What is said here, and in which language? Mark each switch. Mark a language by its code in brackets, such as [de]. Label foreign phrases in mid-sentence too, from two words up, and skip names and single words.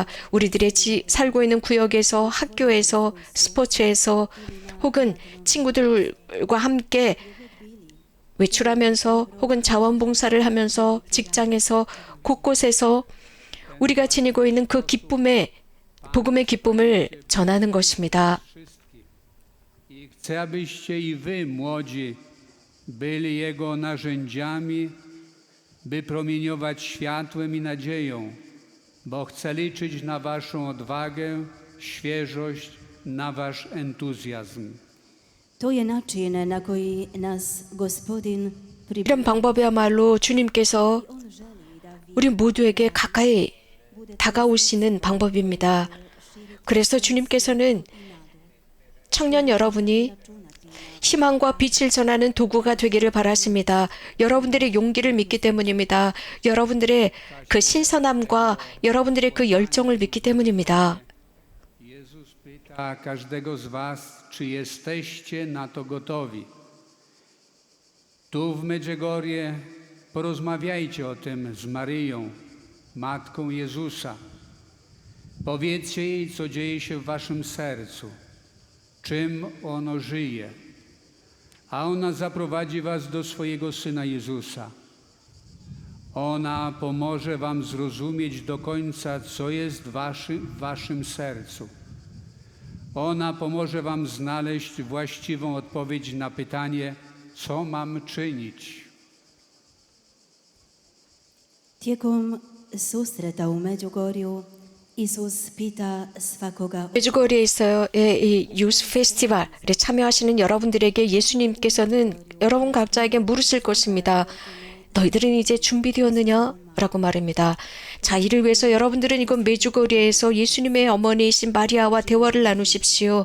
[ko] 우리들의 살고 있는 구역에서, 학교에서, 스포츠에서 혹은 친구들과 함께 외출하면서 혹은 자원봉사를 하면서 직장에서 곳곳에서 우리가 지니고 있는 그 복음의 기쁨을 전하는 것입니다. [pl] I chcę, abyście i wy, młodzi, byli Jego narzędziami, by promieniować światłem i nadzieją, bo chce liczyć na waszą odwagę, świeżość, na wasz entuzjazm. [hr] To je način na koji nas Gospodin [ko] 이런 방법이야말로 주님께서 우리 모두에게 가까이 다가오시는 방법입니다. 그래서 주님께서는 청년 여러분이 희망과 빛을 전하는 도구가 되기를 바라십니다. 여러분들의 용기를 믿기 때문입니다. 여러분들의 그 신선함과 여러분들의 그 열정을 믿기 때문입니다. [pl] Jezus pyta każdego z was, czy jesteście na to gotowi. Tu w Medjugorje porozmawiajcie o tym z Maryją, Matką Jezusa. Powiedzcie jej, co dzieje się w waszym sercu, czym ono żyje, a ona zaprowadzi was do swojego Syna Jezusa. Ona pomoże wam zrozumieć do końca, co jest w waszym sercu. Ona pomoże wam znaleźć właściwą odpowiedź na pytanie, co mam czynić. [hr] tijekom susreta u Međugorju Isus pita svakoga [ko] 메주거리에 있어요. 이 유스 페스티벌에 참여하시는 여러분들에게 예수님께서는 여러분 각자에게 물으실 것입니다. 너희들은 이제 준비되었느냐? 라고 말합니다. 자, 이를 위해서 여러분들은 이곳 메주거리에서 예수님의 어머니이신 마리아와 대화를 나누십시오.